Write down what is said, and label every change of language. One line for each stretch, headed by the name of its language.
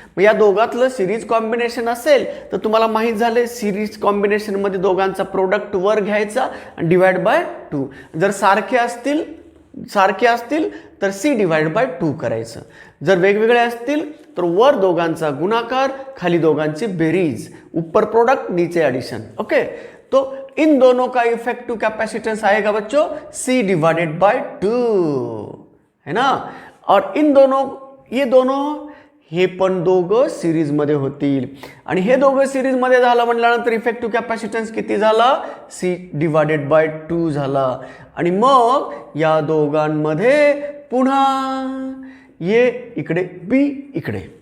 Marathi: मग या दोघातलं series combination असेल तर तुम्हाला माहीत झाले सिरीज कॉम्बिनेशनमध्ये दोघांचा प्रोडक्ट वर घ्यायचा आणि डिवाइड बाय 2. जर सारखे असतील तर C/2 करायचं. जर वेगवेगळे असतील तर वर दोघांचा गुणाकार, खाली दोघांची बेरीज,
Hindi: ऊपर प्रोडक्ट नीचे एडिशन. ओके, तो इन दोनों का इफेक्टिव कैपेसिटेंस आएगा बच्चों C/2, है ना. और इन दोनों, ये दोनों
Marathi: हे पण दोघं सिरीजमध्ये होतील आणि हे दोघं सिरीजमध्ये झालं म्हटल्यानंतर इफेक्टिव्ह कॅपॅसिटन्स किती झाला, C/2 झाला. आणि मग या दोघांमध्ये पुन्हा ये इकडे बी इकडे.